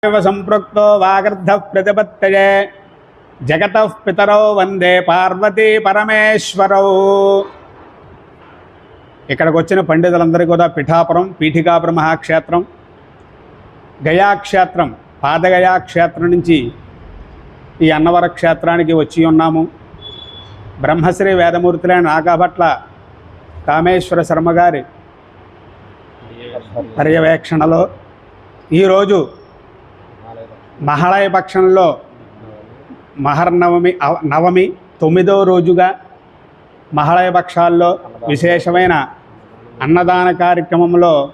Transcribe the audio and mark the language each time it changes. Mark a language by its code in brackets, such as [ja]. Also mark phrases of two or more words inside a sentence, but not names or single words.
[sa] संपृक्तो वागर्धः प्रतिपत्तये जगतः पितरौ वंदे पार्वती परमेश्वरौ। [te] ఇక్కడికి వచ్చిన పండితులందరికీ కూడా పిఠాపురం పీఠికాపురం మహాక్షేత్రం, గయాక్షేత్రం, పాదగయాక్షేత్రం నుంచి ఈ అన్నవర క్షేత్రానికి వచ్చి ఉన్నాము. బ్రహ్మశ్రీ వేదమూర్తులైన నాగాభట్ల కామేశ్వర శర్మ గారి పర్యవేక్షణలో ఈరోజు మహాళయ పక్షంలో మహర్నవమి నవమి 9వ రోజుగా మహాళయ పక్షాల్లో విశేషమైన అన్నదాన కార్యక్రమంలో